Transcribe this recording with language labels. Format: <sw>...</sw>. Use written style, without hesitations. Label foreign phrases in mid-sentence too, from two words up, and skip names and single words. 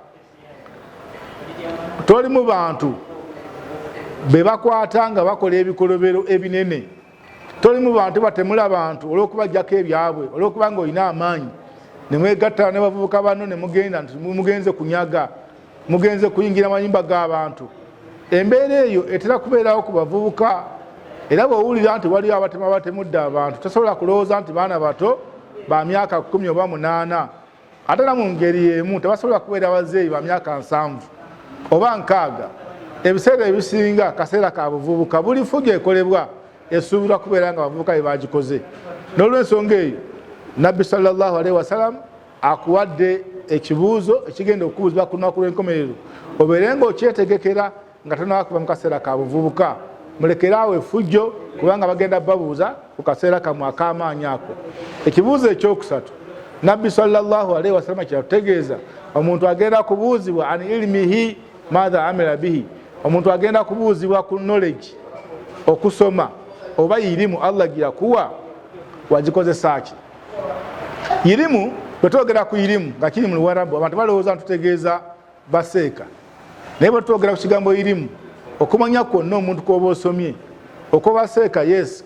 <lg>toli mu bantu be bakwata nga bakola ebikolobero ebinene toli mu bantu batemula bantu olw'okubajjako ebyabwe olw'okuba nga olina amaanyi ne mwegattala ne bavubuka banno ne mugenda nti mugenze kunyaga mugenze kuyingira amayumba g'abantu embeera eyo etera kubeerawo ku bavubuka era bw'owulira nti waliyo abatema batemudde abantu tosobola kulowooza nti baana bato ba myaka 10 oba 8 ate na mu ngeri emu tebasobola kubeera bazeeyi ba myaka 7 oba 6 ebiseera ebisinga kaseera ka buvubuka buli fuga ekolebwa esuubirwa kubeera nga abavubuka be bagikoze n'olw'ensonga eyo nabbi</lg> <ar>صلى الله عليه وسلم</ar> <lg>akuwadde ekibuuzo ekigenda okubuuzibwa ku lunaku lw'enkomerero obeere nga okyetegekera nga tonakuba mu kaseera ka buvubuka mulekeraawo effujjo kubanga bagenda babuuza ku kaseera kamwe ak'amaanyi ako ekibuuzo ekyokusatu nabbi</lg> <ar>صلى الله عليه وسلم</ar> <lg>kyatutegeeza omuntu agenda kubuuzibwa</lg> <ar>عن علمه ماذا عمل به</ar> <lg>omuntu agenda kubuuzibwa ku knowledge okusoma oba irimu Allah gyakuwa wagikozesa ki irimu bwetwogera ku irimu nga kiri mu Luwarabu abantu balowooza ntutegeeza baseeka naye bwetwogera ku kigambo irimu okumanya kwonna omuntu kwoba osomye okobaseeka yes</lg>